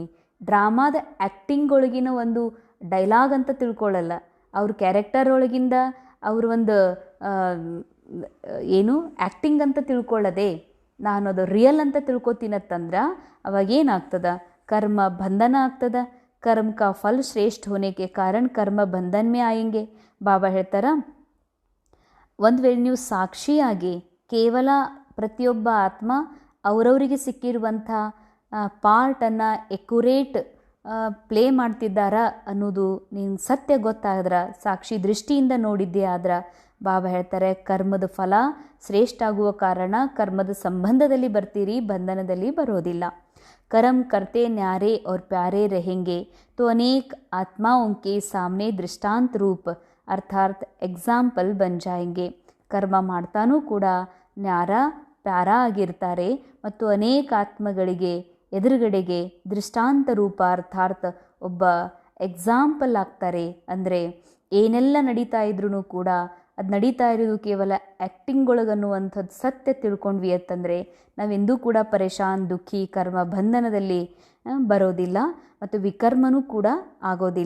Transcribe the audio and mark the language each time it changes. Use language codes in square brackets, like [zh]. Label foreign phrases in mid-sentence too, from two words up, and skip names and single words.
[kn] ಡ್ರಾಮಾದ ಆ್ಯಕ್ಟಿಂಗ್ ಒಳಗಿನ ಒಂದು ಡೈಲಾಗ್ ಅಂತ ತಿಳ್ಕೊಳ್ಳಲ್ಲ, ಅವ್ರ ಕ್ಯಾರೆಕ್ಟರ್ ಒಳಗಿಂದ ಅವ್ರ ಒಂದು ಏನು ಆ್ಯಕ್ಟಿಂಗ್ ಅಂತ ತಿಳ್ಕೊಳ್ಳದೆ ನಾನು ಅದು ರಿಯಲ್ ಅಂತ ತಿಳ್ಕೊತೀನತ್ತಂದ್ರೆ ಅವಾಗೇನಾಗ್ತದ, ಕರ್ಮ ಬಂಧನ ಆಗ್ತದ. [hi] कर्म का फल श्रेष्ठ होने के कारण कर्म बंधन में आएंगे. [kn] ಬಾಬಾ ಹೇಳ್ತಾರ, ಒಂದು ವೇಳೆ ನೀವು ಸಾಕ್ಷಿಯಾಗಿ ಕೇವಲ ಪ್ರತಿಯೊಬ್ಬ ಆತ್ಮ ಅವರವರಿಗೆ ಸಿಕ್ಕಿರುವಂಥ ಪಾರ್ಟನ್ನು [en] accurate play [kn] ಮಾಡ್ತಿದ್ದಾರಾ ಅನ್ನೋದು ನೀನು ಸತ್ಯ ಗೊತ್ತಾದ್ರೆ, ಸಾಕ್ಷಿ ದೃಷ್ಟಿಯಿಂದ ನೋಡಿದ್ದೇ ಆದ್ರೆ, ಬಾಬಾ ಹೇಳ್ತಾರೆ ಕರ್ಮದ ಫಲ ಶ್ರೇಷ್ಠ ಆಗುವ ಕಾರಣ ಕರ್ಮದ ಸಂಬಂಧದಲ್ಲಿ ಬರ್ತೀರಿ, ಬಂಧನದಲ್ಲಿ ಬರೋದಿಲ್ಲ. [hi] कर्म करते न्यारे और प्यारे रहेंगे तो अनेक आत्माओं के सामने दृष्टांत रूप अर्थात एग्जाम्पल बन जाएंगे. [kn] कर्म ಮಾಡ್ತಾನೂ ಕೂಡ [hi] न्यारे प्यारे [kn] ಆಗಿರ್ತಾರೆ ಮತ್ತು ಅನೇಕ ಆತ್ಮಗಳಿಗೆ ಎದುರುಗಡೆಗೆ ದೃಷ್ಟಾಂತ ರೂಪ ಅರ್ಥಾತ್ ಒಬ್ಬ ಎಕ್ಸಾಂಪಲ್ ಆಗ್ತಾರೆ. ಅಂದರೆ ಏನೆಲ್ಲ ನಡೀತಾ ಇದ್ರೂ ಕೂಡ ಅದು ನಡೀತಾ ಇರೋದು ಕೇವಲ ಆ್ಯಕ್ಟಿಂಗ್ ಒಳಗನ್ನುವಂಥದ್ದು ಸತ್ಯ ತಿಳ್ಕೊಂಡ್ವಿ ಅಂತಂದರೆ ನಾವೆಂದೂ ಕೂಡ ಪರೇಶಾನ್, ದುಃಖಿ, ಕರ್ಮ ಬಂಧನದಲ್ಲಿ ಬರೋದಿಲ್ಲ ಮತ್ತು ವಿಕರ್ಮನೂ ಕೂಡ ಆಗೋದಿಲ್ಲ.